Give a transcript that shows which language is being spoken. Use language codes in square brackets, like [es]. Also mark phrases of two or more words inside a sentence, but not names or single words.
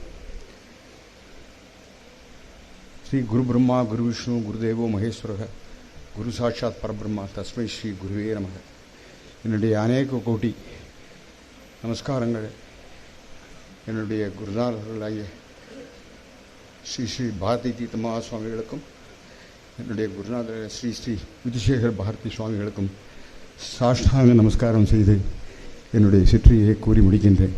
[sa] श्री गुरु ब्रह्मा गुरु विष्णु गुरुदेवो महेश्वरः गुरु साक्षात् परब्रह्मा तस्मै श्री गुरुवे नमः. [ta] என்னுடைய அநேக கோடி நமஸ்காரங்கள் என்னுடைய குருநாதர்களாகிய ஸ்ரீ ஸ்ரீ பாரதி தீர்த்தமா சுவாமிகளுக்கும் என்னுடைய குருநாதர் ஸ்ரீ ஸ்ரீ விதுசேகர் பாரதி சுவாமிகளுக்கும் சாஷ்டாங்க நமஸ்காரம் செய்து என்னுடைய சிற்றியை கூறி முடிக்கின்றேன்.